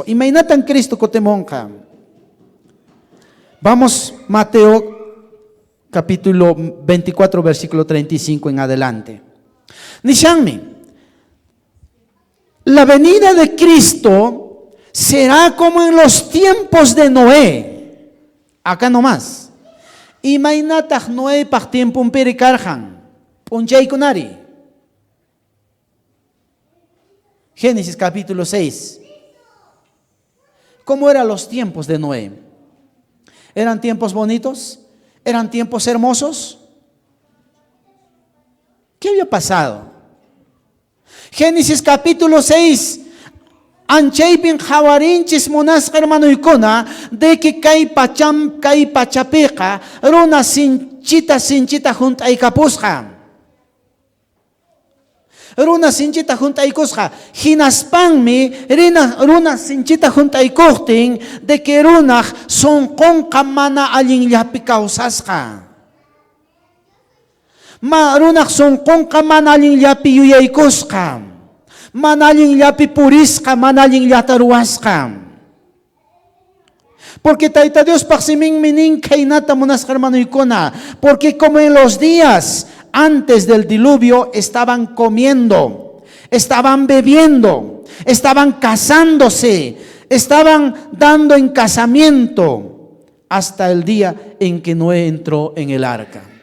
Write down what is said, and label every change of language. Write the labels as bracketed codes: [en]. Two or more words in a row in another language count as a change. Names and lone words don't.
[es] Imagínate en Cristo cotemonja. Vamos, Mateo capítulo 24, versículo 35 en adelante. [qu] Nishanmi. [es] La venida de Cristo será como en los tiempos de Noé. Acá nomás. [qu] Imaynataq Noépaq tiempunpiri karqan, p'unchaykunari. [es] Génesis capítulo 6. ¿Cómo eran los tiempos de Noé? ¿Eran tiempos bonitos? ¿Eran tiempos hermosos? ¿Qué había pasado? Génesis capítulo 6. [qu] Anchaypin jawarinchis munasqa hermanoykuna [es] de que [qu] kay pachapiqa runa sinchita junt'aykapusqa. Runa sinchita junt'aykusqa hinaspanmi runa sinchita junt'aykuqtin [es] de que [qu] runaq sunqunqa mana allinllapi kawsasqa. Runaq sunqunqa mana allinllapi yuyaykusqa. Mana allinllapi purisqa, mana allinllata ruwasqa. Porque Tayta Dios paqsiminmi nin kaynata munasqa hermanoykuna, [es] porque como en los días antes del diluvio estaban comiendo, estaban bebiendo, estaban casándose, estaban dando en casamiento hasta el día en que Noé entró en el arca.